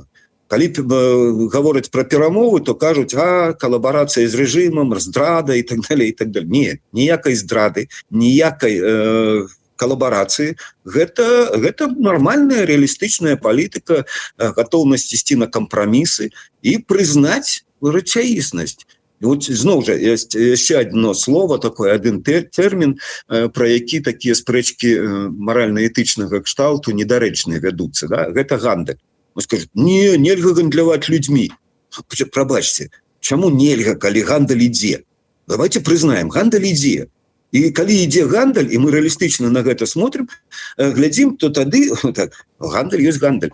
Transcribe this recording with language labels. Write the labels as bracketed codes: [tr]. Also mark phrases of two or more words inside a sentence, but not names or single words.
[be] Калі гавораць пра перамовы, то кажуць, калабарацыя з рэжымам, здрада [ru] і так далее, і так далее. [be] Не, ніякай здрады, ніякай калабарацыі. Гэта нармальная рэалістычная палітыка, гатоўнасць ісці на кампрамісы і прызнаць рэчаіснасць. Вот зноў жа ёсць яшчэ [ru] одно слово, такое один [be] тэрмін, пра які такія спрэчкі маральна-этычнага кшталту недарэчныя вядуцца, да? Гэта гандаль. Скажуць, не, нельга гандляваць людзьмі. Прабачце, чаму нельга, калі гандаль ідзе? Давайте прызнаем, гандаль ідзе. І калі ідзе гандаль, і мы рэалістычна на гэта смотрим, глядзім, то тады так, гандаль ёсць гандаль.